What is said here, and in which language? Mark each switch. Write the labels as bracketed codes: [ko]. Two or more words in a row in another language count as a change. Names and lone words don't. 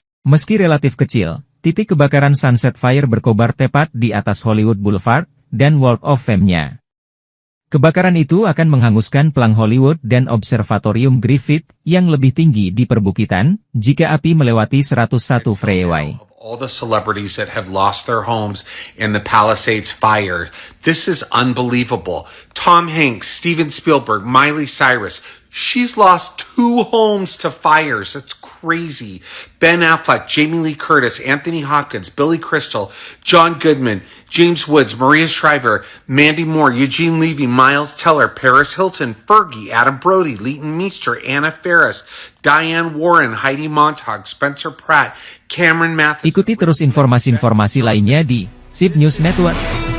[id] Meski relatif kecil, titik kebakaran Sunset Fire berkobar tepat di atas Hollywood Boulevard dan Walk of Fame-nya. Kebakaran itu akan menghanguskan pelang Hollywood dan Observatorium Griffith yang lebih tinggi di perbukitan jika api melewati 101 Freeway. [en] All the celebrities that have lost their homes in the Palisades fire. This is unbelievable. Tom Hanks, Steven Spielberg, Miley Cyrus. She's lost 2 homes to fires. That's crazy. Ben Affleck, Jamie Lee Curtis, Anthony Hopkins, Billy Crystal, John Goodman, James Woods, Maria Shriver, Mandy Moore, Eugene Levy, Miles Teller, Paris Hilton, Fergie, Adam Brody, Leighton Meester, Anna Faris, Diane Warren, Heidi Montag, Spencer Pratt, Cameron Mathis. [id] Ikuti terus informasi-informasi lainnya di SIP News Network.